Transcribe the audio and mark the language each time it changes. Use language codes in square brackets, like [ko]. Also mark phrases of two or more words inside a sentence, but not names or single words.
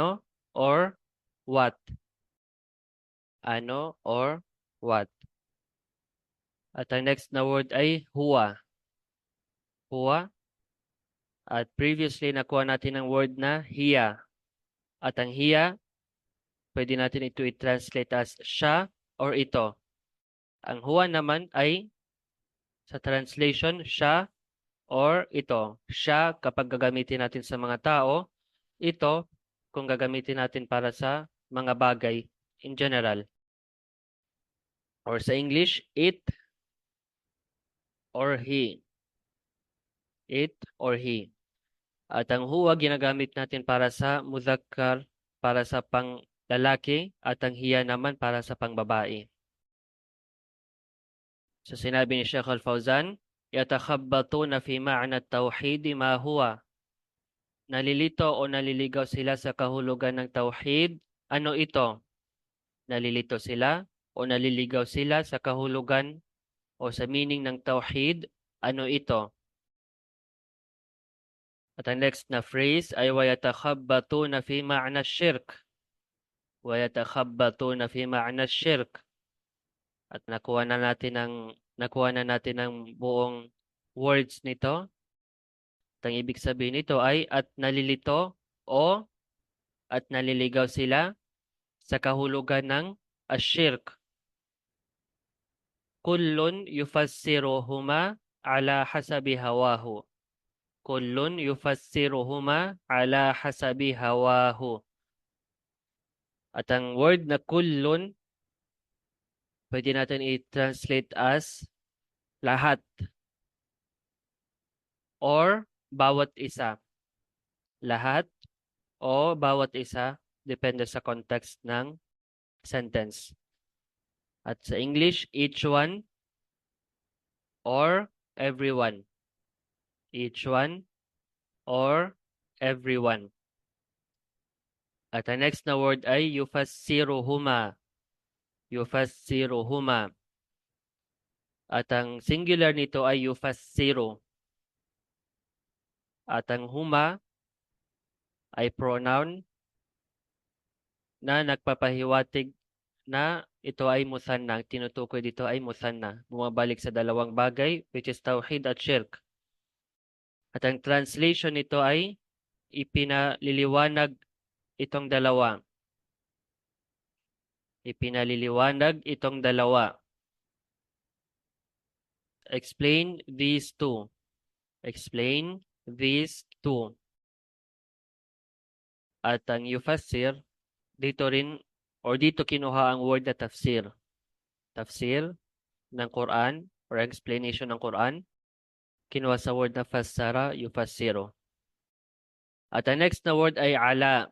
[en] Ano? or what? Ano or what? [tl] At ang next na word ay huwa. Huwa. At previously nakuha natin ang word na hiya. At ang hiya, pwede natin ito i-translate as siya or ito. Ang huwa naman ay sa translation siya or ito. Siya kapag gagamitin natin sa mga tao, ito kung gagamitin natin para sa mga bagay [en] in general. Or sa English, it or he. It or he. [tl] At ang huwa ginagamit natin para sa mudhakkar, para sa panglalaki, at ang hiya naman para sa pangbabae. So sinabi ni [ar] Sheikh Al-Fawzan, يتخبطون في معنى التوحيد ما هو. [tl] Nalilito o naliligaw sila sa kahulugan ng tauhid. Ano ito? Nalilito sila o naliligaw sila sa kahulugan o sa meaning ng tauhid. Ano ito? At ang next na phrase ay [ar] ويتخبطون في معنى الشرك. ويتخبطون في معنى الشرك. [tl] At nakuha na natin ng buong words nito. At ang ibig sabihin nito ay at nalilito o at naliligaw sila sa kahulugan ng ashirk. [ar] كل يفسرهما على حسب هواه. كل يفسرهما على حسب هواه. [tl] At ang word na kullun, pwede natin i-translate as lahat or bawat isa. Lahat o bawat isa, depende sa context ng sentence. At sa [en] English, each one or everyone. Each one or everyone. [tl] At ang next na word ay yufassiruhuma. Yufassiruhuma. At ang singular nito ay yufassiru. At ang huma ay pronoun na nagpapahiwatig na ito ay musanna. Ang tinutukoy dito ay musanna. Bumabalik sa dalawang bagay, [en] which is tawhid at shirk. [tl] At ang translation nito ay ipinaliliwanag itong dalawa. Ipinaliliwanag itong dalawa. [en] Explain these two. Explain these two. [tl] At ang yufassir, dito rin, or dito kinuha ang word na tafsir. Tafsir ng Quran, or explanation ng Quran, kinuha sa word na fassara, yufassiru. At ang next na word ay ala.